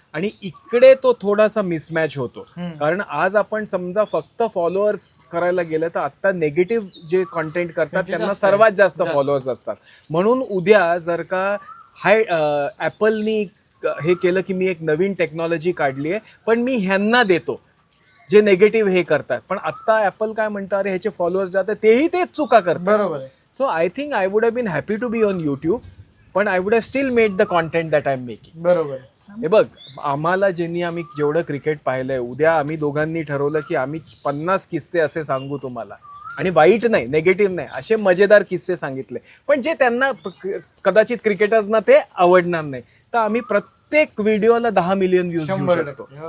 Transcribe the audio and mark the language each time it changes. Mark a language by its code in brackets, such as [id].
[mr] आणि इकडे तो थोडासा मिसमॅच होतो. कारण आज आपण समजा फक्त फॉलोअर्स करायला गेलं तर आता नेगेटिव्ह जे कॉन्टेंट करतात त्यांना सर्वात जास्त फॉलोअर्स असतात. म्हणून उद्या जर का ॲपलनी हे केलं की मी एक नवीन टेक्नॉलॉजी काढली आहे पण मी ह्यांना देतो जे नेगेटिव्ह हे करतात, पण आता ॲपल काय म्हणतात, अरे ह्याचे फॉलोअर्स जातात, तेही तेच चुका करतात. बरोबर. [en] So I think I would have been happy to be on YouTube, पण I would have still made the content that I am making. [mr] बरोबर. हे बघ, आम्हाला आम्ही जेवढं क्रिकेट पाहिलंय, उद्या आम्ही दोघांनी ठरवलं की आम्ही 50 किस्से असे सांगू तुम्हाला, आणि वाईट नाही, नेगेटिव्ह नाही, असे मजेदार किस्से सांगितले, पण जे त्यांना कदाचित क्रिकेटर्सना ते आवडणार नाही, तर आम्ही प्रत्येक व्हिडिओला 10 मिलियन व्ह्यूज घेऊ शकतो.